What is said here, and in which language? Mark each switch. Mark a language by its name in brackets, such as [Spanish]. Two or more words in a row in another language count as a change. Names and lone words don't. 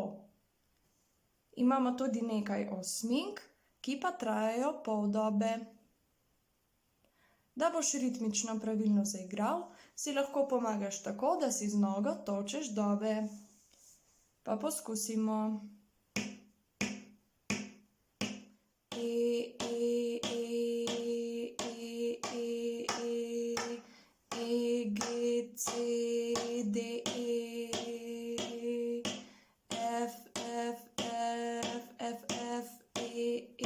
[Slovenian] Imamo tudi nekaj osmink, ki pa trajajo pol dobe. Da boš ritmično pravilno zaigral, si lahko pomagaš tako, da si z nogo tolčeš dobe. Pa poskusimo. C, D, E, F, F, F, F, F, E, E,